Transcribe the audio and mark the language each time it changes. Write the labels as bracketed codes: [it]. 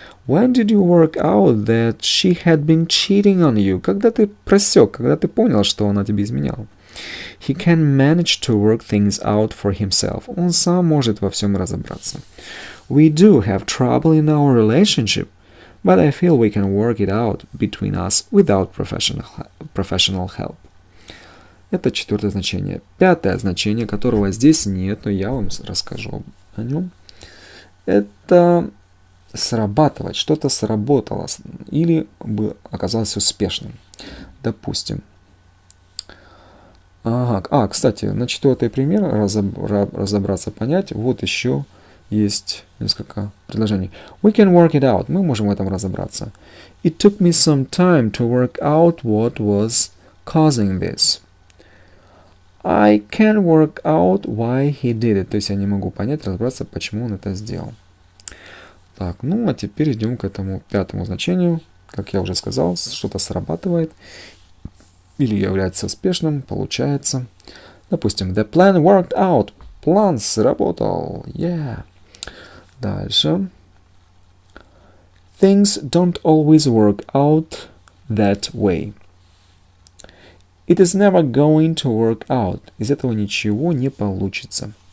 [en] When did you work out that she had been cheating on you? [ru] Когда ты просек, когда ты понял, что она тебе изменяла? [en] He can manage to work things out for himself. [ru] Он сам может во всем разобраться. [en] We do have trouble in our relationship, but I feel we can work it out between us without professional help. [ru] Это четвертое значение. Пятое значение, которого здесь нет, но я вам расскажу о нем. Это срабатывать. Что-то сработало или оказалось успешным. Допустим. Кстати, на четвертый пример разобраться, понять. Вот еще есть несколько предложений. [en] We can work it out. [ru] Мы можем в этом разобраться. [en] It took me some time to work out what was causing this. I can't work out why he did it. [ru] То есть я не могу понять, разобраться, почему он это сделал. Так, а теперь идем к этому пятому значению. Как я уже сказал, что-то срабатывает или является успешным, получается. [en] Допустим, the plan worked out. [ru] План сработал. Yeah. Дальше. [en] Things don't always work out that way. It is never going to work out. [ru] Из этого ничего не получится.